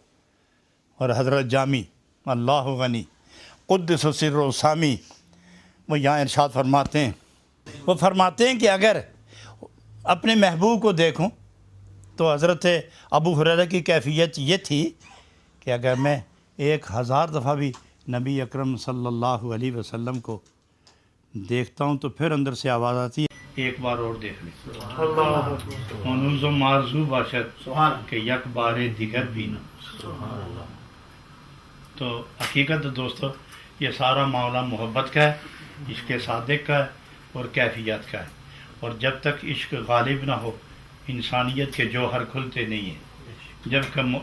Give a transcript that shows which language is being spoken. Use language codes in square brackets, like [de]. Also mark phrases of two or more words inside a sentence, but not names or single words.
[ur] اور حضرت جامی اللہ غنی قدس سر و سامی وہ یہاں ارشاد فرماتے ہیں، وہ فرماتے ہیں کہ اگر اپنے محبوب کو دیکھوں تو حضرت ابو ہریرہ کی کیفیت یہ تھی کہ اگر میں 1000 دفعہ بھی نبی اکرم صلی اللہ علیہ وسلم کو دیکھتا ہوں تو پھر اندر سے آواز آتی ہے ایک بار اور دیکھ لیں [fa] ہنوز و مارزو باشد کہ یک بار دیگر بھی نہ. [ur] تو حقیقت دوستو یہ سارا معاملہ محبت کا ہے، عشق صادق کا ہے اور کیفیت کا ہے، اور جب تک عشق غالب نہ ہو انسانیت کے جوہر کھلتے نہیں ہیں.